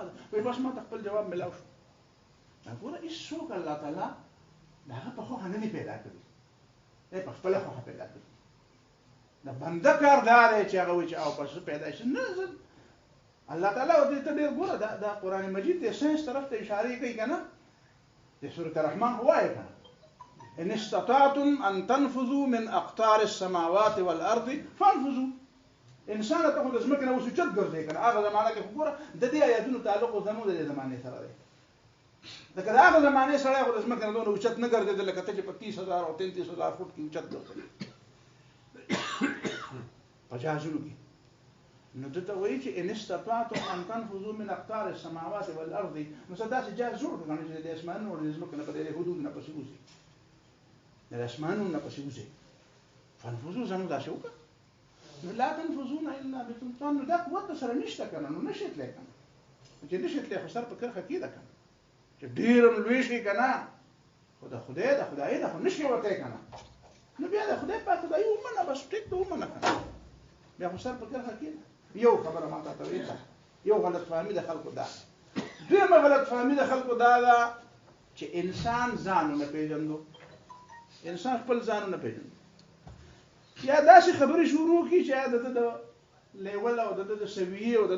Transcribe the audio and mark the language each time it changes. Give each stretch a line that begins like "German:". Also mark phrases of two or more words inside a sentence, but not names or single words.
Pashto: ده وایي بس ما ته خپل جواب ملاو شو دا ګوره هېڅوک الله تعالی د هغه په خوښه نه دي پیدا کړي دی په خپله خوښه پیدا کړي د بنده کار دا دی چې هغه وایي چې او پس پیدا شي نه زه الله تعالی ورته ته ډېر ګوره دا قرآن مجید د ساینس طرف ته اشارې کوي که نه د سورة الرحمن خو وایي که نه
Arabic: ان استطعتم ان تنفذوا من اقطار السماوات والارض فانفذوا
Pashto: انسان ته خو د ځمکې نه اوس اوچت ګرځي که نه هغه زمانه کې خو ګوره د دې آیاتونو تعلق خو زموږ د دې زمانې سره دی لکه د هغه زمانې سړی خو د ځمکې نه دونه اوچت نه ګرځېده لکه ته چې په 30,000 او 33,000 فوټ کې اوچت ګرځوي 50 کې نو دته وایي چې
Arabic: ان استطعتم ان تنفذوا من اقطار السماوات والارض
Pashto: نو څه داسې جهاز جوړ کړه چې د اسمانونو او د ځمکې نه په دې حدود نه پسې وځي د اسمانونو نه پسې وځي فانفذوا زموږ داسې وکړه نو
Arabic: لا تنفذون الا بسلطان
Pashto: نو دا قوت سره نشته که نه نو نشي تللی که نه چې نشي تللی خو سر په کرښه کېده که نه چې ډېر هم لوی شي که نه خو د خدایي ده خو نشي وتی که نه نو بیا د خدای پاک خدایي ومنه بس ټیک ته ومنه که نه بیا خو سر په کرښه کېده یو خبره ما ته ویل یو غلط فهمي د خلکو دا دویمه غلط فهمي د خلکو دا ده چې انسان ځان ونه پېژندو انسان خپل ځان ونه پېژندو یا داسې خبرې شروع کړي چې د ده د لیول او د ده د سویې او د